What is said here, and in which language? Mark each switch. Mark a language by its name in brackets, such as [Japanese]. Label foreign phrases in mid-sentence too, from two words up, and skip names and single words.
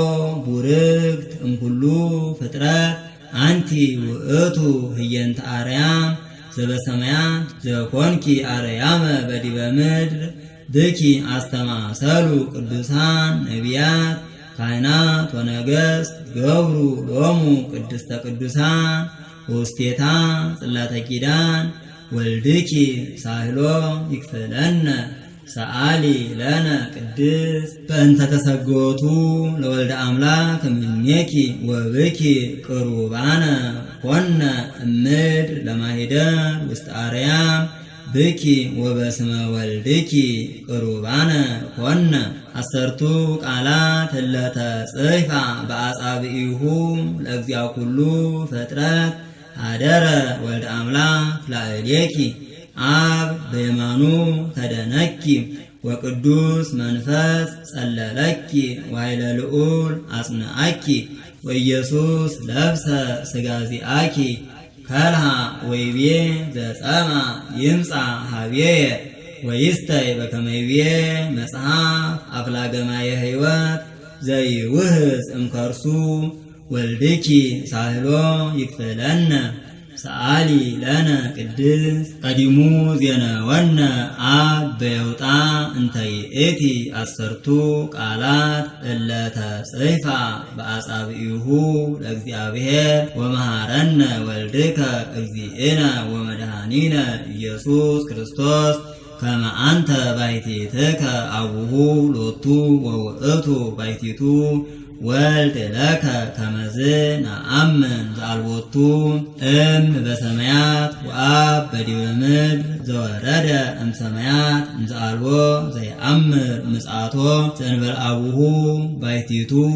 [Geez] ቡርክት እምኩሉ ፍጥረት አንቲ ውእቱ ህየንተ አርያም ዘበሰማያት ዘኮንኪ አርያመ በዲበ ምድር ብኪ አስተማሰሉ ቅዱሳን ነቢያት ካህናት ወነገሥት ገብሩ ሎሙ ቅድስተ ቅዱሳን ውስቴታ ጽላተ ኪዳን ወልድኪ ሳህሎ ይክፈለነ ሰአሊ ለነ ቅድስት በእንተ ተሰጎቱ ለወልደ አምላክ እምኔኪ ወብኪ ቅሩባነ ኮነ እምድር ለማሂደር ውስጥ አርያም ብኪ ወበስመ ወልድኪ ቅሩባነ ኮነ። አሰርቱ ቃላት እለተ ጽሕፋ በአጻብዒሁ ለእግዚአ ኩሉ ፍጥረት አደረ ወልደ አምላክ ላዕሌኪ አብ በየማኑ ተደነኪ ወቅዱስ መንፈስ ጸለለኪ ወኃይለ ልዑል አጽንዓኪ ወኢየሱስ ለብሰ ሥጋ ዚአኪ ከልሃ ወይቤ ዘጸማ ይምጻ ሀቤየ ወይስተይ በከመ ይቤ መጽሐፍ አፍላገ ማየ ሕይወት ዘይውህዝ እምከርሱ ወልድኪ ሳህሎ ይክፍለነ። ሰአሊ ለነ ቅድስት ቀዲሙ ዜነወነ አብ በየውጣ እንተ ይእቲ አሰርቱ ቃላት እለተ ጽሕፋ በአጻብዒሁ ለእግዚአብሔር ወመሃረነ ወልድከ እግዚእነ ወመድኃኒነ ኢየሱስ ክርስቶስ ከመ አንተ ባሕቲትከ አቡሁ ሎቱ ወውእቱ ባሕቲቱ ወልድ ለከ ከመዝ ነአምን ዘአልቦቱ እም በሰማያት ወአብ በዲበ ምድር ዘወረደ እምሰማያት እንዘአልቦ ዘይአምር ምጽአቶ ዘእንበለ አቡሁ ባሕቲቱ